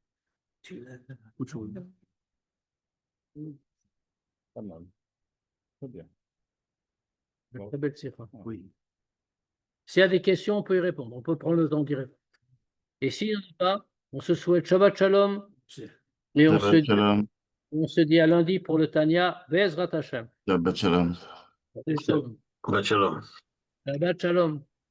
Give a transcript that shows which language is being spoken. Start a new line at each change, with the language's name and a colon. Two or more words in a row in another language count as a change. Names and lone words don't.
French: Pas mal. Très bien. Très belle sira. Oui. S'il y a des questions, on peut y répondre. On peut prendre le temps d'y répondre. Et s'il n'y en a pas, on se souhaite
Hebrew: שבת שלום.
French: Et
Hebrew: שבת שלום.
French: on se dit à lundi pour le Tanya.
Hebrew: בעזרת השם. שבת שלום. Shabbat שבת שלום. Shalom.